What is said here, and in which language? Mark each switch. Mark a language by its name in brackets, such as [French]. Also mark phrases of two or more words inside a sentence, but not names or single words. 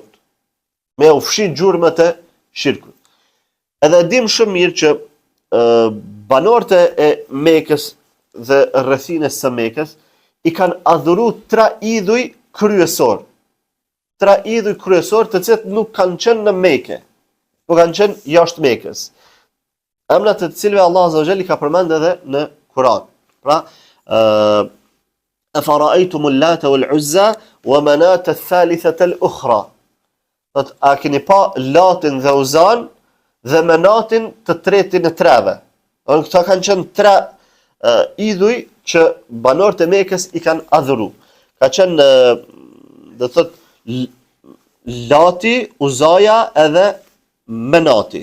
[Albanian] Me ja fshi gjurmë të shirkut. Edhe dim shumë mirë që banorët e Mekës dhe rrethinës së Mekës i kanë adhuru 3 idhuj kryesor. 3 idhuj kryesor të cilët nuk kanë qenë në Mekë, por kanë qenë jashtë Mekës. Emrat të cilëve Allah [Arabic] عز وجل [Albanian] i ka përmend edhe në Kur'an. [Arabic] Pra, أفرأيتم اللات والعزى ومناة الثالثة الأخرى. [Albanian] A keni pa Latin dhe Uzan dhe Manatin të tretin e treve. Këta kanë qenë 3 idhuj që banorët e Mekës i kanë adhuru. Ka qenë do thotë Lati, Uzaja edhe Menati.